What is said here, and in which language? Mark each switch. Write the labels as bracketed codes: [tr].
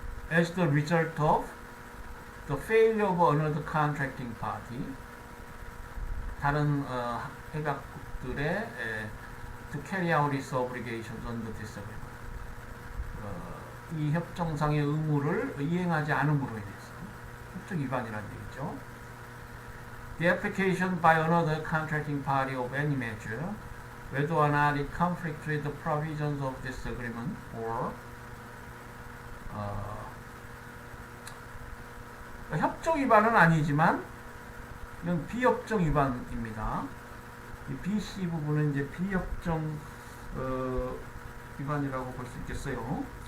[en] As the result of the failure of another contracting party, [ko] 다른 협약국들의 [en] to carry out its obligations under this agreement. [ko] 이 협정상의 의무를 이행하지 않음으로 인해서 협정 위반이라는 얘기죠. [en] The application by another contracting party of any measure, whether or not it conflicts with the provisions of this agreement, or [ko] 협정 위반은 아니지만 이건 비협정 위반입니다. 이 BC 부분은 이제 비협정 위반이라고 볼 수 있겠어요.